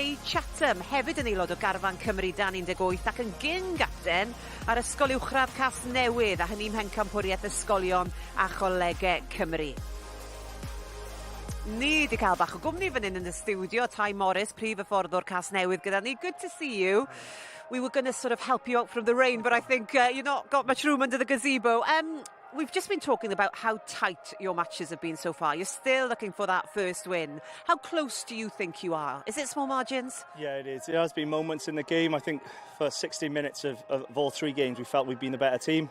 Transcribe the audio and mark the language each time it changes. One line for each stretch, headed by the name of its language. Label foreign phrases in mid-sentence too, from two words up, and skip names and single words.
Welsh: Chatham, hefyd yn aelod o Garfan Cymru Dan 18 ac yn gyn-gapten ar ysgol uwchradd Casnewydd, a hynny'n mhencampwriaeth ysgolion a cholegau Cymru. Ni wedi cael bach o gwmni fan hyn yn y studio, Tai Morris, prif hyfforddwr Casnewydd gyda ni.
English: Good to see you. We were going to sort of help you out from the rain, but I think you've not got much room under the gazebo. We've just been talking about how tight your matches have been so far. You're still looking for that first win. How close do you think you are? Is it small margins? Yeah, it is. There has been moments in the game. I think for 60 minutes of all three games, we felt we'd been the better team.